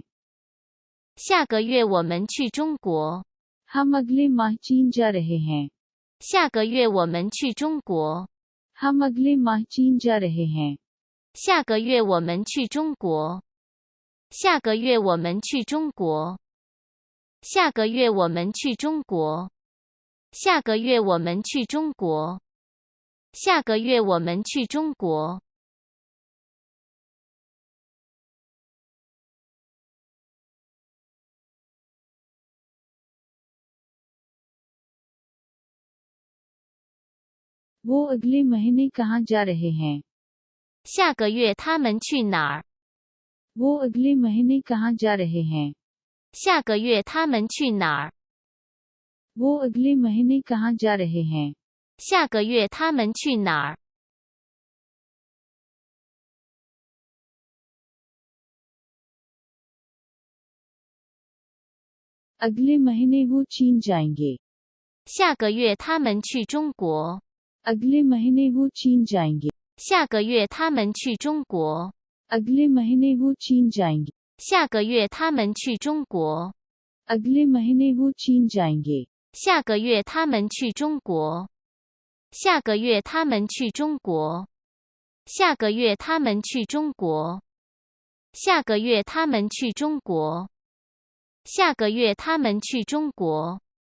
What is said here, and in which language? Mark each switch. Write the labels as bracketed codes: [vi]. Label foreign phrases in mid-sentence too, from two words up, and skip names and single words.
[zh] 下个月我们去中国。 [hi] हम अगले माह चीन जा रहे हैं। [zh] 下个月我们去中国。 [hi] हम अगले माह चीन जा रहे हैं। [zh] 下个月我们去中国。下个月我们去中国。下个月我们去中国。下个月我们去中国。下个月我们去中国。 [hi] वो अगले महीने कहाँ जा रहे हैं? [zh] 下个月他们去哪儿？ [hi] वो अगले महीने कहाँ जा रहे हैं? [zh] 下个月他们去哪儿？ [hi] वो अगले महीने कहाँ जा रहे हैं? [zh] 下个月他们去哪儿？ [hi] अगले महीने वो चीन जाएंगे। [zh] 下个月他们去中国。 [hi] अगले महीने वो चीन जाएंगे। [zh] 下个月他们去中国。 [hi] अगले महीने वो चीन जाएंगे। [zh] 下个月他们去中国。 [hi] अगले महीने वो चीन जाएंगे। [zh] 下个月他们去中国。下个月他们去中国。下个月他们去中国。下个月他们去中国。下个月他们去中国。